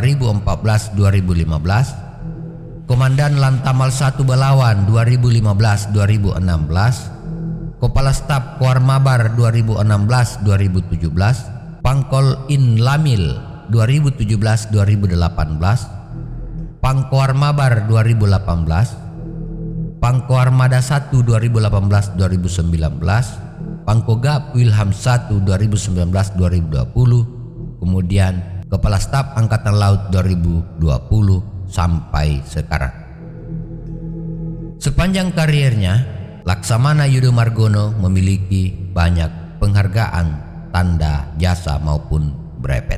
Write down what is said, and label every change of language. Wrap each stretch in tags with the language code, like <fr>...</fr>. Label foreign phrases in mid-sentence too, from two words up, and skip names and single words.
<id>2014-2015, Komandan Lantamal 1 Belawan 2015-2016, Kepala Staf Koarmabar 2016-2017, Pangkol In Lamil 2017-2018, Pangkoarmabar 2018, Pangkoarmada 1 2018-2019, Pangkogap Wilham 1 2019-2020, kemudian Kepala Staf Angkatan Laut 2020 sampai sekarang. Sepanjang karirnya, Laksamana Yudo Margono memiliki banyak penghargaan, tanda jasa maupun brepet.</id>